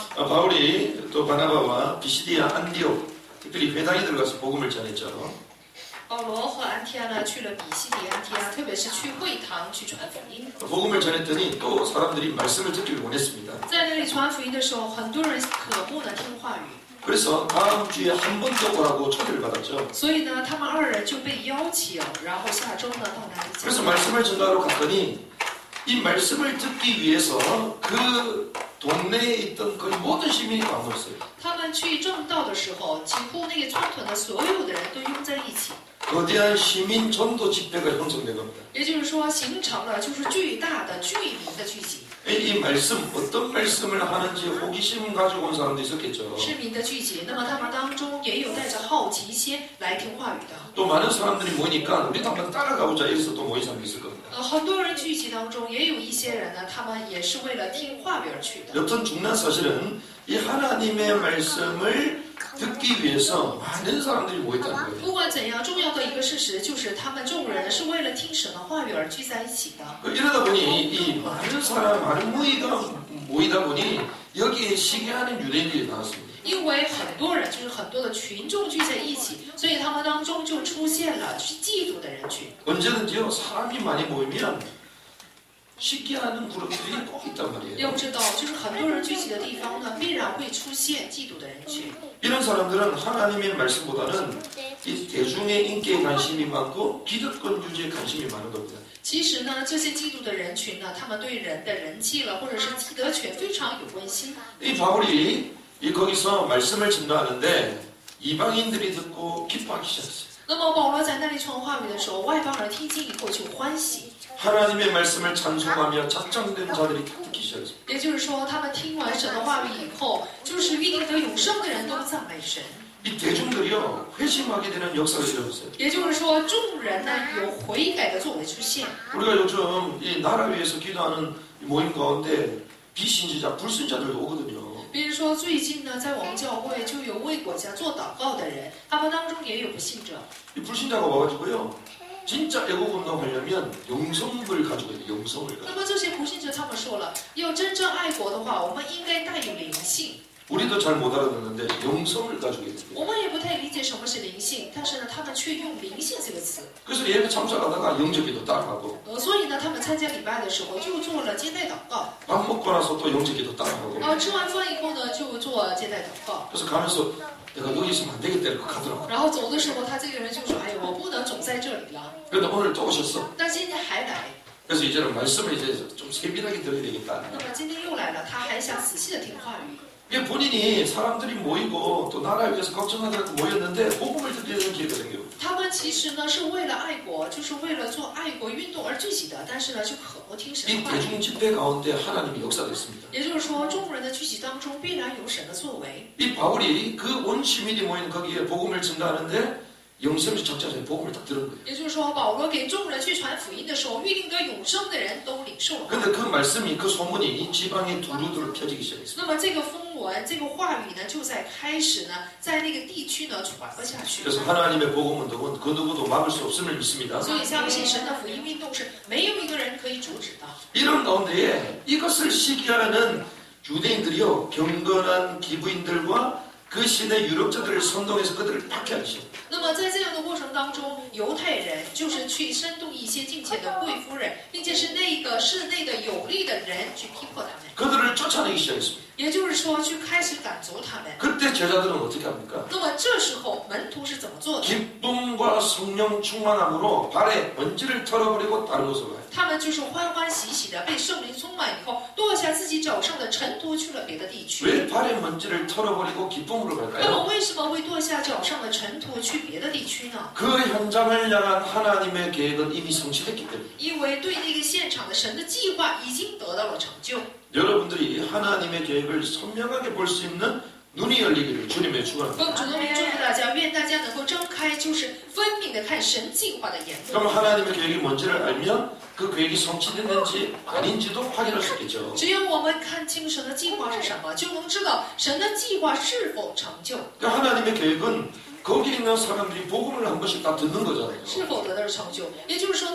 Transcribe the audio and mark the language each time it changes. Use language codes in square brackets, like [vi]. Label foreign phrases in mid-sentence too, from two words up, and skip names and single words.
[ko] 바울이 또 바나바와 비시디아 안디옥 특별히 회당에 들어가서 복음을 전했죠. [zh] 保罗和安提阿呢去了比西底安提阿，特别是去会堂去传福音。 [ko] 복음을 전했더니 또 사람들이 말씀을 듣기를 원했습니다. [zh] 在那里传福音的时候，很多人渴慕呢听话语， [ko] 그래서 다음 주에 한 번 더 오라고 초대를 받았죠. [zh] 所以呢，他们二人就被邀请，然后下周呢到那里讲。 [ko] 그래서 말씀을 전하러 갔더니 이 말씀을 듣기 위해서 그 동네에 있던 거의 모든 시민이 다 모였어요. [zh] 他们去正道的时候，几乎那个村屯的所有的人都拥在一起， [ko] 거대한 시민 전도 집회가 형성된 겁니다. [zh] 也就是说，形成了就是巨大的居民的聚集。 [ko] 이 말씀, 어떤 말씀을 하는지 호기심 가지고 온 사람도 있었겠죠. [zh] 市民的聚集，那么他们当中也有带着好奇心来听话语的。 [ko] 또 많은 사람들이 모이니까 우리도 한번 따라가보자 해서 또 모인 사람이 있을 겁니다. [zh] 很多人聚集当中，也有一些人呢，他们也是为了听话语而去的。 [ko] 여튼 중요한 사실은 이 하나님의 말씀을 듣기 위해서 많은 사람들이 모였다는 거예요. [zh] 不管怎样，重要的一个事实就是他们众人是为了听神的话语而聚在一起的。 [ko] 이러다 보니 이 많은 사람, 많은 무리가 모이다 보니 여기에 시기하는 유대인들이 나왔습니다. [zh] 因为很多人就是很多的群众聚在一起，所以他们当中就出现了去嫉妒的人群。 [ko] 언제든지요 사람이 많이 모이면 시기하는 그룹들이 꼭 있단 말이에요. [zh] 要知道，就是很多人聚集的地方呢，必然会出现嫉妒的人群。 [ko] 이런 사람들은 하나님의 말씀보다는 이 대중의 인기에 관심이 많고 기득권 유지에 관심이 많은 겁니다. [zh] 其实呢，这些嫉妒的人群呢，他们对人的人气了，或者是既得权非常有关心。 [ko] 이 바울이 거기서 말씀을 전도하는데 이방인들이 듣고 기뻐하기 시작했어요. [zh] 那么保罗在那里传话语的时候，外邦人听见以后就欢喜。 [ko] 하나님의 말씀을 찬송하며 작정된 자들이 다 듣기 시작했습니다. [zh] 也就是说，他们听完神的话语以后，就是预定得永生的人都赞美神。 [ko] 이 대중들이요 회심하게 되는 역사가 일어났어요. [zh] 也就是说，众人呢有悔改的作为出现。 [ko] 우리가 요즘 이 나라 위해서 기도하는 모임 가운데 비신지자, 불신자들도 오거든요. [zh] 比如说，最近呢，在我们教会就有为国家做祷告的人，他们当中也有不信者。 [ko] 이 불신자가 와가지고요 진짜 애국 운동하려면 영성을 가지고 있어요. 영성을 [zh] 那 [ko] 가지고. [zh] 么这些不信者他们说了，要真正爱国的话，我们应该带有灵性。 [ko] 우리도 잘 못 알아듣는데 영성을 가지고 있어요. [zh] 我们也不太理解什么是灵性，但是呢，他们却用灵性这个词。 [ko] 그래서 예배 참석하다가 영적기도 따라하고 [zh] 所以呢，他们参加礼拜的时候就做了接待祷告， [ko] 밥 먹고 나서 또 영적기도 따라하고 [zh] 然后吃完饭以后呢，就做接待祷告。 [ko] 그래서 가면서 내가 여기 있으면 안 되겠다 이렇게 가더라고. [zh] 然后走的时候，他这个人就说：“哎呀，我不能总在这里了。 [ko] 그런데 오늘 또 오셨어. [zh] 但今天还来， [ko] 그래서 이제는 말씀을 이제 좀 세밀하게 들어야 되겠다. [zh] 那么今天又来了，他还想仔细的听话语。 [ko] 이게 본인이 사람들이 모이고 또 나라 위해서 걱정하다가 모였는데 복음을 듣게 되는 기회가 생겨요. [zh] 他们其实呢是为了爱国，就是为了做爱国运动而聚集的，但是呢就渴慕听神 [ko] 이 [zh] 的话语。 [ko] 대중 집회 가운데 하나님이 역사됐습니다. [zh] 也就是说，众人的聚集当中必然有神的作为。 [ko] 이 바울이 그 온 시민이 모인 거기에 복음을 전가하는데 영생의 적자전에 복음을 다 들은 거예요. [zh] 也就是说，保罗给众人去传福音的时候，预定得永生的人都领受了。 [ko] 근데 그 말씀이 그 소문이 이 지방에 두루두루 펴지기 시작했습니다. [zh] 那么这个风闻，这个话语呢，就在开始呢，在那个地区呢传播下去。 [ko] 그래서 하나님의 복음 운동은 그 누구도 막을 수 없음을 믿습니다. [zh] 所以相信神的福音运动是没有一个人可以阻止的。 [ko] 이런 가운데에 이것을 시기하는 유대인들이요 경건한 기부인들과 그 시대 유력자들을 선동해서 그들을 박해하기 시작합니다. [zh] 那么在这样的过程当中，犹太人就是去煽动一些敬虔的贵夫人，并且是那个室内的有力的人去逼迫他们， [ko] 그들을 쫓아내기 시작했습니다. [zh] 也就是说去开始赶逐他们。 [ko] 그때 제자들은 어떻게 합니까? [zh] 那么这时候门徒是怎么做的？ [ko] 기쁨과 성령 충만함으로 발에 먼지를 털어버리고 다른 곳으로 가요. [zh] 他们就是欢欢喜喜的被圣灵充满以后，剁下自己脚上的尘土去了别的地区。 [ko] 왜 발에 먼지를 털어버리고 기쁨으로 [zh] 那么 [ko] 갈까요? [zh] 为什么会剁下脚上的尘土去别的地区呢？ [ko] 그 현장을 향한 하나님의 계획은 이미 성취됐기 때문에 [zh] 因为对那个现场的神的计划已经得到了成就。 [ko] 여러분들이 하나님의 계획을 선명하게 볼 수 있는 눈이 열리기를 주님의 [zh] 奉 [ko] 축원합니다. [zh] 主的名祝福大家，愿大家能够睁开，就是分明的看神计划的眼目。 [ko] 그럼 하나님의 계획이 뭔지를 알면 그 계획이 성취됐는지 아닌지도 확인할 수 있겠죠. [zh] 只有我们看清神的计划是什么，就能知道神的计划是否成就， [ko] 그러니까 하나님의 계획은 거기 있는 사람들이 복음을 한 번씩 다 듣는 거잖아요. [zh] 是否得到成就。也就是说，那个地区的所有的人都会听到福音。